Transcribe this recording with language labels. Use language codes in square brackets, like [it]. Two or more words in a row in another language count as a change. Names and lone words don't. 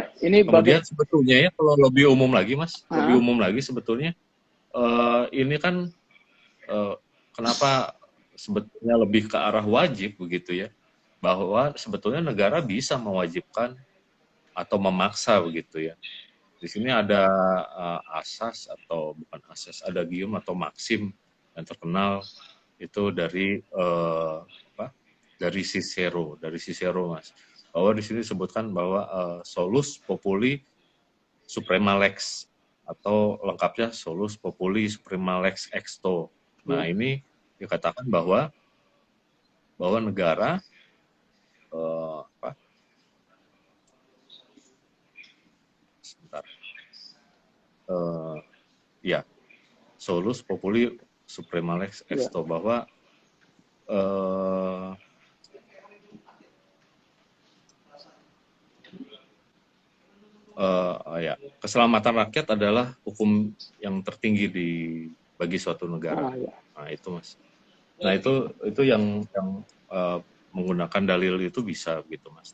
[id] sebetulnya ya kalau lebih umum lagi, Mas, lebih umum lagi sebetulnya ini kan kenapa sebetulnya lebih ke arah wajib begitu ya, bahwa sebetulnya negara bisa mewajibkan atau memaksa begitu ya. Di sini ada asas atau bukan asas, ada gium atau maksim yang terkenal itu dari Cicero, Mas. Bahwa di sini disebutkan bahwa [la] solus populi suprema lex [id] atau lengkapnya [la] solus populi suprema lex exto. [id] Nah, ini dikatakan bahwa negara [la] solus populi suprema lex exto, [id] bahwa keselamatan rakyat adalah hukum yang tertinggi bagi suatu negara. Nah, itu Mas. Nah, itu yang menggunakan dalil itu bisa gitu Mas.